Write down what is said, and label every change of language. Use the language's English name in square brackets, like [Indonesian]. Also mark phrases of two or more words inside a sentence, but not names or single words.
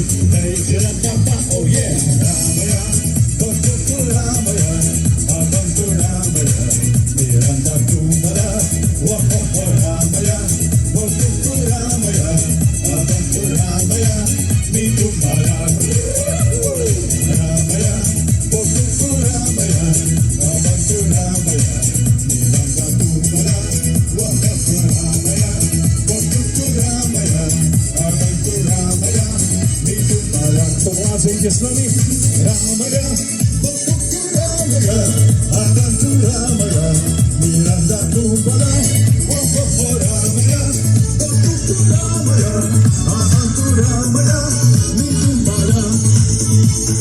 [Slovak] Hej, Jirapapa, [English] oh yeah, Ramaya, Pokuku Ramaya, Amantu Ramaya, Miranda Kumbala, Wakaho Ramaya, Pokuku Ramaya, Amantu Ramaya, Mitumbala. Ramaya, Pokuku Ramaya, Amantu Ramaya, Miranda Kumbala, Wakaho Ramaya, Pokuku Ramaya, Amantu Ramaya, Mitumbala. [Slovak] To vládze ide s nami. Ramaya, Pokuku Ramaya, Amantu Ramaya, Miranda Kumbala, Wakaho Ramaya, Pokuku Ramaya, Amantu Ramaya, Mitumbala.